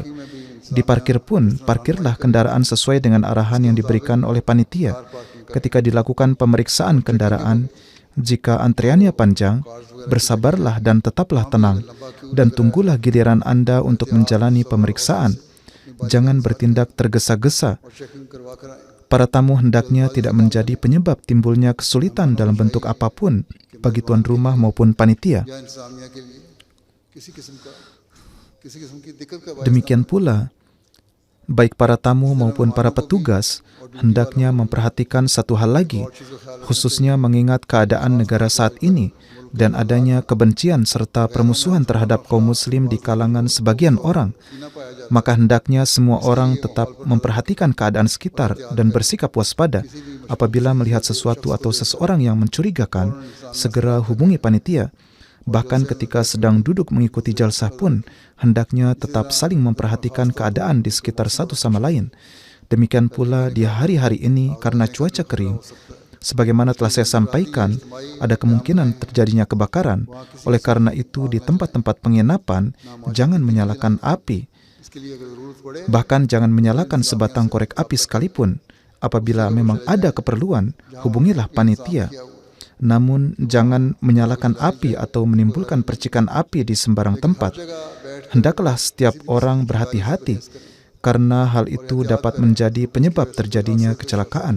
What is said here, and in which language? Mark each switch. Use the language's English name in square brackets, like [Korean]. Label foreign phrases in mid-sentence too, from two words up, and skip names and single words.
[Indonesian] Di parkir pun, parkirlah kendaraan sesuai dengan arahan yang diberikan oleh panitia. Ketika dilakukan pemeriksaan kendaraan, jika antreannya panjang, bersabarlah dan tetaplah tenang, dan tunggulah giliran Anda untuk menjalani pemeriksaan. Jangan bertindak tergesa-gesa. [Urdu] اور چیکنگ کروا کر آئے. [Indonesian] Para tamu hendaknya tidak menjadi penyebab timbulnya kesulitan dalam bentuk apapun bagi tuan rumah maupun panitia. [Urdu] یا انتظامیہ کے لیے کسی قسم کی دقت کا باعث [Indonesian] Demikian pula, baik para tamu maupun para petugas hendaknya memperhatikan satu hal lagi, khususnya mengingat keadaan negara saat ini dan adanya kebencian serta permusuhan terhadap kaum muslim di kalangan sebagian orang. [Urdu] نہ پایا جاتا. [Indonesian] Maka hendaknya semua orang tetap memperhatikan keadaan sekitar dan bersikap waspada. Apabila melihat sesuatu atau seseorang yang mencurigakan, segera hubungi panitia. Bahkan ketika sedang duduk mengikuti jalsah pun, hendaknya tetap saling memperhatikan keadaan di sekitar satu sama lain. Demikian pula di hari-hari ini karena cuaca kering. Sebagaimana telah saya sampaikan, ada kemungkinan terjadinya kebakaran. Oleh karena itu, di tempat-tempat penginapan, jangan menyalakan api. [Urdu] اس کے لیے اگر ضرورت پڑے [Indonesian] Bahkan jangan menyalakan sebatang korek api sekalipun. Apabila memang ada keperluan, hubungilah panitia. Namun, jangan menyalakan api atau menimbulkan percikan api di sembarang tempat. Hendaklah setiap orang berhati-hati, karena hal itu dapat menjadi penyebab terjadinya kecelakaan.